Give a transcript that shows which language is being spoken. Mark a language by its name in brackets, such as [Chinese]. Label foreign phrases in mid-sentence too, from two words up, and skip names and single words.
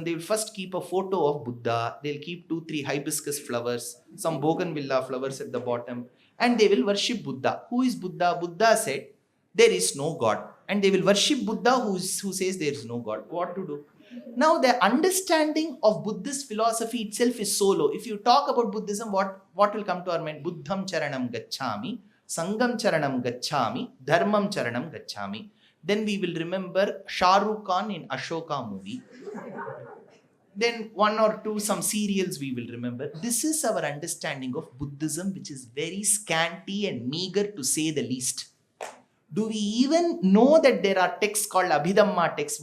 [English] They will first keep a photo of Buddha. They'll keep 2-3 hibiscus flowers, some bougainvillea flowers at the bottom, and they will worship Buddha. Who is Buddha? Buddha said, there is no God. And they will worship Buddha who says there is no God. What to do? Now, the understanding of Buddhist philosophy itself is so low. If you talk about Buddhism, what will come to our mind? [Pali] Buddham charanam gacchami, Sangam charanam gacchami, Dharmam charanam gacchami. [English] Then we will remember Shah Rukh Khan in Ashoka movie. Then one or two, some serials we will remember. This is our understanding of Buddhism, which is very scanty and meager to say the least. Do we even know that there are texts called Abhidhamma texts?